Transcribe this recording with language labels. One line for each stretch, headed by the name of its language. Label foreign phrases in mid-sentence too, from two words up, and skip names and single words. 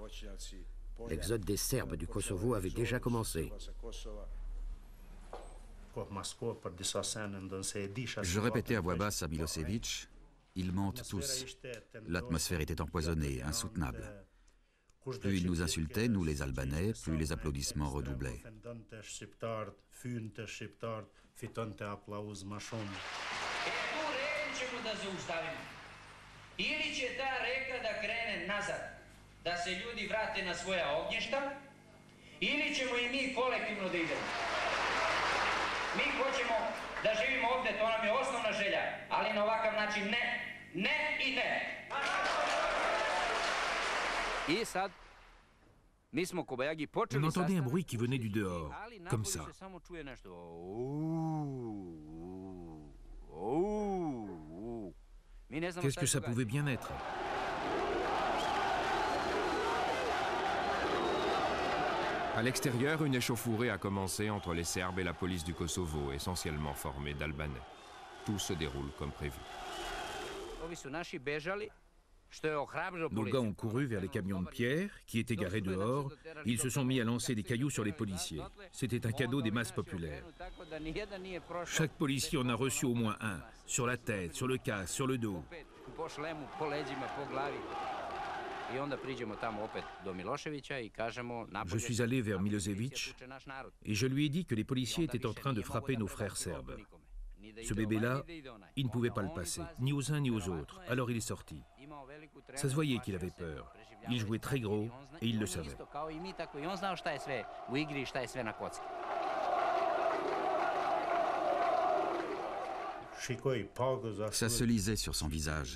French: L'exode des Serbes du Kosovo avait déjà commencé. Je répétais à voix basse à Milosevic, ils mentent tous. L'atmosphère était empoisonnée, insoutenable. Plus ils nous insultaient, nous les Albanais, plus les applaudissements redoublaient.
Serbian: Ili će ta reka da krene nazad, da se ljudi vrate na svoja ognjišta, ili ćemo i mi kolektivno da idemo. Mi hoćemo da živimo ovdje, to nam je osnovna želja, ali na ovakav način ne, ne i ne. I sad, mi smo Kobajagi počeli
French: On entendait un bruit qui venait du dehors, comme ça.
Serbian: se samo čuje nešto.
French: Qu'est-ce que ça pouvait bien être? À l'extérieur, une échauffourée a commencé entre les Serbes et la police du Kosovo, essentiellement formée d'Albanais. Tout se déroule comme prévu.
Serbian: Ovi su naši bežali, što je ohrabrilo
French: Nos gars ont couru vers les camions de pierre qui étaient garés dehors. Ils se sont mis à lancer des cailloux sur les policiers. C'était un cadeau des masses populaires. Chaque policier en a reçu au moins un, sur la tête, sur le casque, sur le dos.
Serbian: Po šlemu, po leđima, po glavi. I onda priđemo tamo opet do Miloševića i kažemo...
French: Je suis allé vers Milosevic et je lui ai dit que les policiers étaient en train de frapper nos frères serbes. Ce bébé-là, il ne pouvait pas le passer, ni aux uns ni aux autres. Alors il est sorti. Ça se voyait qu'il avait peur. Il jouait très gros et il le savait. Ça se lisait sur son visage.